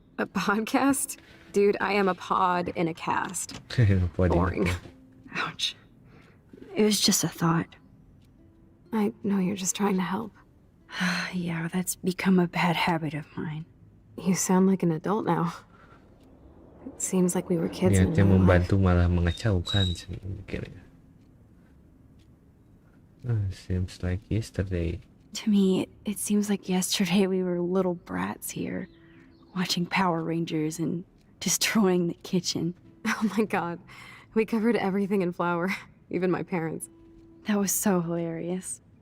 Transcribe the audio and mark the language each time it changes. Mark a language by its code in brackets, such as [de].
[en] A podcast? Dude, I am a pod in a cast. Boring. Ouch. It was just a thought. I know you're just trying to help. Yeah, that's become a bad habit of mine. You sound like an adult now. It seems like we were kids in [id] Niatnya [en] another life. [id] membantu malah mengacaukan sih mikirnya. [en] Seems like yesterday. To me, it seems like yesterday we were little brats here, watching Power Rangers and destroying the kitchen. Oh my god. We covered everything in flour. Even my parents. That was so hilarious.